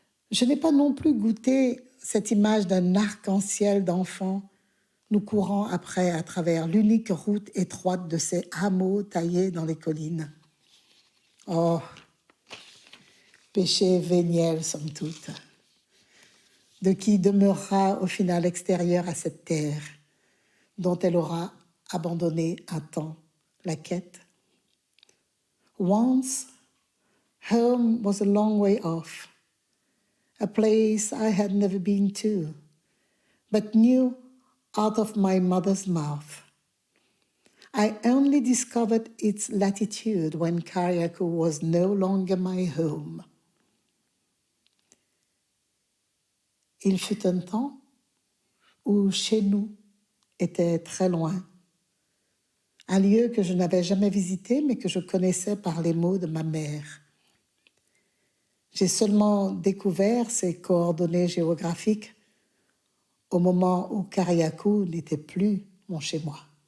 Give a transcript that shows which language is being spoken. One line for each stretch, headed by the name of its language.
French: Je n'ai pas non plus goûté cette image d'un arc-en-ciel d'enfants nous courant après à travers l'unique route étroite de ces hameaux taillés dans les collines. Oh, péché véniel, somme toute, de qui demeurera au final extérieur à cette terre, dont elle aura abandonné un temps la quête.
English: Once, home was a long way off, a place I had never been to, but knew out of my mother's mouth. I only discovered its latitude when Carriacou was no longer my home.
French: Il fut un temps où chez nous était très loin, un lieu que je n'avais jamais visité mais que je connaissais par les mots de ma mère. J'ai seulement découvert ces coordonnées géographiques au moment où Carriacou n'était plus mon chez-moi.